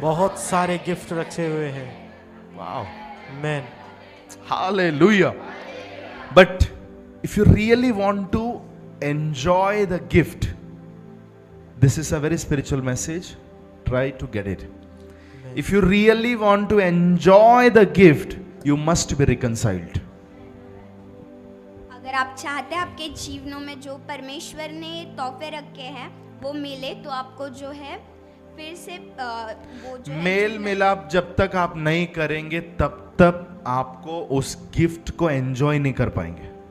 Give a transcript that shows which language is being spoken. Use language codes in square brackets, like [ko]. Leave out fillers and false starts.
[hi] बहुत सारे गिफ्ट रखे हुए हैं। वाओ, आमीन, hallelujah. [en] But if you really want to enjoy the gift, this is a very spiritual message, try to get it. If you really want to enjoy the gift, you must be reconciled. [hi] अगर आप चाहते हैं आपके जीवनों में जो परमेश्वर ने तोहफे रखे हैं वो मिले, तो आपको जो है फिर से वो जो है मेल मिलाप जब तक आप नहीं करेंगे तब तक आपको उस गिफ्ट को एंजॉय नहीं कर पाएंगे।